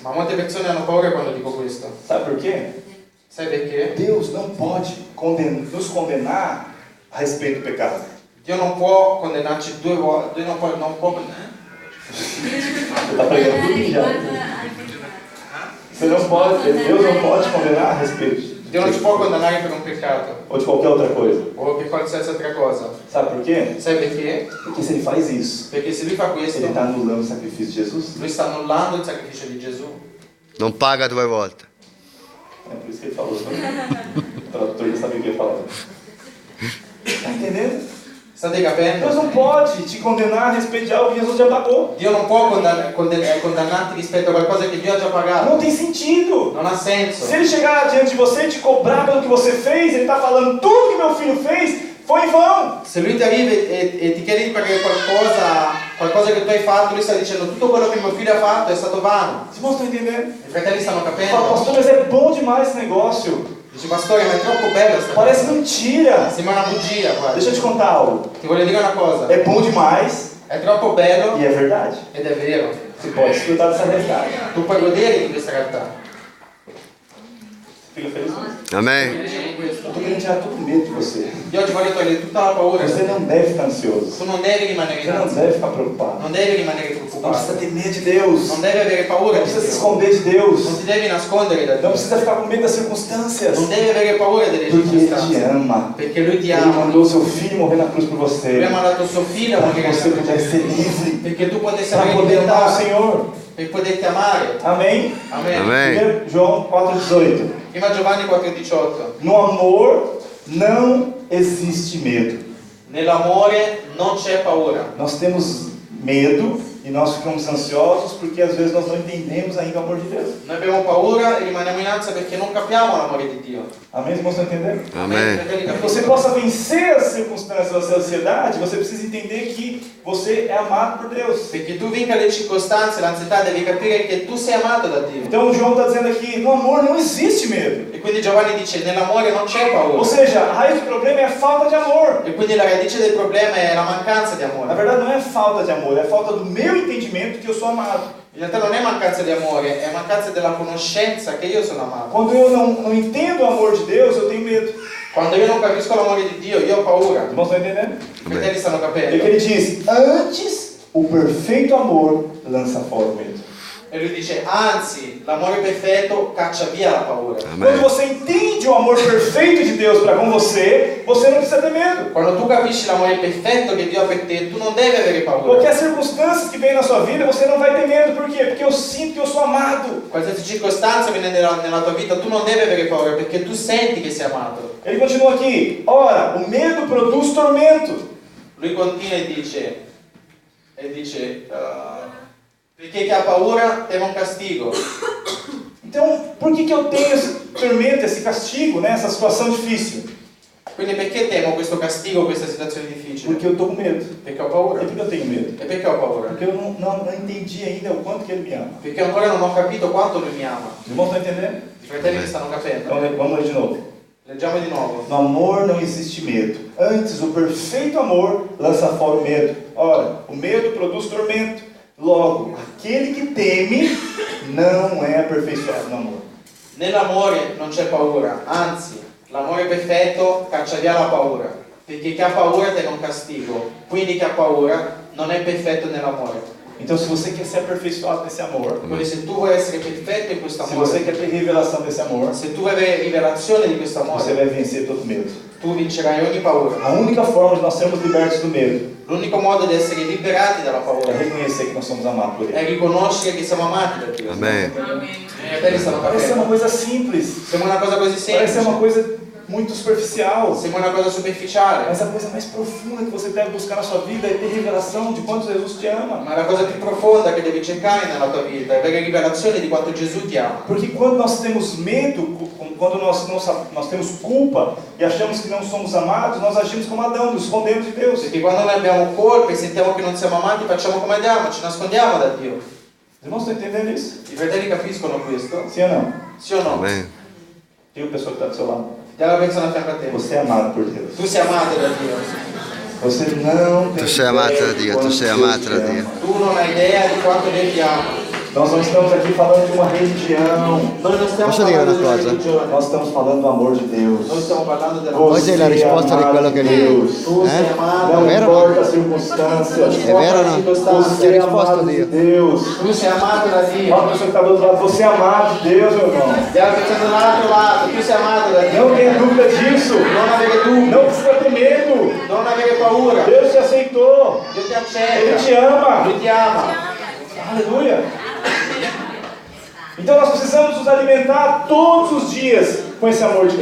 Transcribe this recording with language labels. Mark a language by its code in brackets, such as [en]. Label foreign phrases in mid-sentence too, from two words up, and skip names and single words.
[it] Ma molte persone hanno paura quando dico questo. [pt] Sabe por quê? [it] Sai perché? [pt] Deus não pode nos condenar a respeito do pecado. [it] Dio non può condannarci due volte, non può [pt] Você está pregando tudo já. Você não pode, Deus não pode te condenar a respeito [it] Dio non ci può condannare per un peccato [pt] ou de qualquer outra coisa. [it] o per qualsiasi altra cosa. [pt] Sabe por quê? [it] Sai perché? [pt] Porque se ele faz isso, [it] Perché se lui fa questo, [pt] ele está anulando o sacrifício de Jesus. [it] lui sta annullando il sacrificio di Gesù. Non paga 2 volte. [pt] É por isso que ele falou. O tradutor já sabia o que ia falar. Está entendendo? [it] State capendo? [pt] Deus não pode te condenar a respeito de algo que Jesus já pagou. [it] Dio non può condannarti rispetto a qualcosa che Dio ha già pagato. [pt] Não tem sentido. [it] Non ha senso. [pt] Se ele chegar diante de você e te cobrar pelo que você fez, ele está falando tudo que meu filho fez foi em vão. [it] Se lui ti arriva e ti chiede di pagare qualcosa che tu hai fatto, lui sta dicendo tutto quello che mio figlio ha fatto è stato vano. [pt] Os irmãos estão entendendo? [it] I fratelli stanno [pt] Fala, [it] capendo? [pt] pastor, mas é bom demais esse negócio. [it] Dici, pastore, ma è troppo bella sta [pt] Parece [it] cosa. [pt] mentira. [it] Sembra una bugia, guarda. [pt] Deixa eu te contar algo. [it] Ti voglio dire una cosa. [pt] É bom demais [it] È troppo bello [pt] e é verdade. [it] ed è vero. [pt] Você pode desfrutar dessa realidade. [it] Tu puoi godere di questa realtà. [pt] Fica feliz? Amém. [it] Felice con questo. [pt] Eu estou querendo tirar todo o medo de você. [it] Io oggi voglio togliere tutta la paura. [pt] Você não deve ficar ansioso. [it] Tu non devi rimanere [pt] Você [it] in [pt] não [it] ansia. [pt] deve ficar preocupado. [it] Non devi rimanere [pt] Não precisa [it] preoccupato. [pt] ter medo de Deus. [it] Non devi avere paura [pt] Não [it] di [pt] precisa se [it] Dio. [pt] esconder de Deus. [it] Non ti devi nascondere da [pt] Não [it] Dio. [pt] precisa ficar com medo das circunstâncias. [it] Non devi avere paura delle [pt] Porque Ele te [it] circostanze. [pt] ama. [it] Perché Lui ti [pt] Ele [it] ama. [pt] mandou seu filho morrer na cruz por [it] Lui [pt] você. [it] ha mandato suo figlio a [pt] Para [it] morire [pt] que você [it] nella [pt] pudesse ser [it] croce. [pt] livre. [it] Perché tu potessi [pt] Para [it] avere [pt] poder amar o [it] libertà. [pt] Senhor. [it] Per poterti amare. [pt] Amém? [it] Amen. [pt] Amém. 1 João 4,18. [it] Prima Giovanni 4,18. [pt] No amor não existe medo. [it] Nell'amore non c'è paura. [pt] Nós temos medo e nós ficamos ansiosos porque às vezes nós não entendemos ainda o amor de Deus. [it] Noi abbiamo paura e rimaniamo in ansia perché non capiamo l'amore di Dio. [pt] Amém? Os irmãos estão entendendo? Amém. [it] Fratelli, [pt] Para que [it] capite? [pt] você possa vencer as circunstâncias da sua ansiedade, você precisa entender que você é amado por Deus. [it] Perché tu vinca le circostanze, l'ansietà, devi capire che tu sei amato da Dio. [pt] Então João está dizendo aqui, no amor não existe medo. [it] E quindi Giovanni dice, nell'amore non c'è [pt] Ou [it] paura. [pt] seja, a raiz do problema é a falta de amor. [it] E quindi la radice del problema è la mancanza di [pt] Na [it] amore. [pt] verdade não é falta de amor, é falta do meu entendimento que eu sou amado. [it] In realtà non è mancanza di amore, è mancanza della conoscenza che io sono amato. [pt] Quando eu não entendo o amor de Deus, eu tenho medo. [it] Quando io non capisco l'amore di Dio, io ho paura. [pt] Os irmãos estão entendendo? [it] I fratelli stanno [pt] É que [it] capendo. [pt] ele diz, antes o perfeito amor lança fora o medo. [it] E lui dice, anzi, l'amore perfetto caccia via la paura. [pt] Quando Amém. você entende o amor perfeito de Deus para com você, você não precisa ter medo. [it] Quando tu capisci l'amore perfetto che Dio ha per te, tu non devi avere paura. [pt] Qualquer circunstância que vem na sua vida, você não vai ter medo. Por quê? Porque eu sinto que eu sou amado. [it] Qualsiasi circostanza viene nella tua vita, tu non devi avere paura perché tu senti che sei amato. [pt] Ele continua aqui, ora, o medo produz tormento. [it] Lui continua e dice perché chi ha paura teme un castigo. [pt] Então, por que eu tenho esse tormento, esse castigo, né? Essa situação difícil? [it] Quindi perché temo questo castigo, questa situazione difficile? [pt] Porque eu estou com medo. [it] Perché ho paura. [pt] E por que eu tenho medo? [it] E perché ho paura? [pt] Porque eu não entendi ainda o quanto que Ele me ama. [it] Perché ancora non ho capito quanto lui mi ama. [pt] Os irmãos estão entendendo? [it] I fratelli mi stanno capendo. [pt] Então, vamos ler de novo. [it] Leggiamo di nuovo. [pt] No amor não existe medo. Antes, o perfeito amor lança fora o medo. Ora, o medo produz tormento. Logo, aquele que teme não é aperfeiçoado no amor. [it] Nell'amore non c'è paura, anzi, l'amore perfetto caccia via la paura. Perché chi ha paura teme un castigo. Quindi chi ha paura non è perfetto nell'amore. [pt] Então, se você quer ser aperfeiçoado nesse amor, [it] Quindi se tu vuoi essere perfetto in questo [pt] se você [it] amore, [pt] quer ter revelação desse amor, [it] se tu vuoi avere rivelazione di questo [pt] você [it] amore, [pt] vai vencer todo medo. [it] tu vincerai ogni paura. [pt] A única forma de nós sermos libertos do medo [it] L'unico modo di essere liberati dalla [pt] é [it] paura [pt] reconhecer que nós somos amados por [it] è [pt] Ele. [it] riconoscere che siamo amati da Dio. [pt] Amém. [it] I fratelli stanno [pt] Parece ser uma [it] capendo. [pt] coisa simples, [it] Sembra una cosa così [pt] parece ser uma [it] semplice, [pt] coisa muito superficial, [it] sembra una cosa superficiale, [pt] mas a coisa mais profunda que você deve buscar na sua vida é ter revelação de quanto Jesus te ama. [it] ma la cosa più profonda che devi cercare nella tua vita è avere rivelazione di quanto Gesù ti ama. [pt] Porque quando nós temos medo, quando nós temos culpa e achamos que não somos amados, nós agimos como Adão, nos escondemos de Deus. [it] Perché quando noi abbiamo colpe e sentiamo che non siamo amati, facciamo come Adamo, ci nascondiamo da Dio. [pt] Os irmãos estão entendendo isso? [it] I fratelli capiscono questo? [pt] Sim ou não? [it] Sì o no? [pt] Amém. Diga a pessoa que está do seu lado. [it] Diamo la persona a fianco a te. [pt] Você é amado por Deus. [it] Tu sei amato da Dio. [pt] Você não tem [it] Tu sei amado da Dio, tu sei amado da Dio. Tu non hai idea di quanto Dio ti ama. [pt] Nós não estamos aqui falando de uma religião. [it] Noi non stiamo Posso dire parlando di una una cosa? religione. [pt] Nós estamos falando do amor de Deus. [it] Noi stiamo parlando della Oggi è la risposta di quello che [pt] Deus. [it] Tu sei amato. [pt] Não [it] È vero? [pt] importa as circunstâncias. [it] È vero o no? [pt] Você [it] Che [pt] é [it] risposta [pt] amado de [it] Dio? [pt] Deus. [it] Tu sei amato da [pt] Fala [it] Dio. [pt] para a pessoa que está do outro lado. Você é amado de Deus, meu irmão. [it] Stiamo pensando dall'altro lato. Tu sei amato da Dio. [pt] Não tenha dúvida disso. [it] Non avere dubbi. [pt] Não precisa ter medo. [it] Non avere paura. [pt] Deus te aceitou. [it] Dio ti [pt] Ele [it] accetta. [pt] te ama. [it] Lui ti ama. [pt] Aleluia. Então nós precisamos nos alimentar todos os dias com esse amor de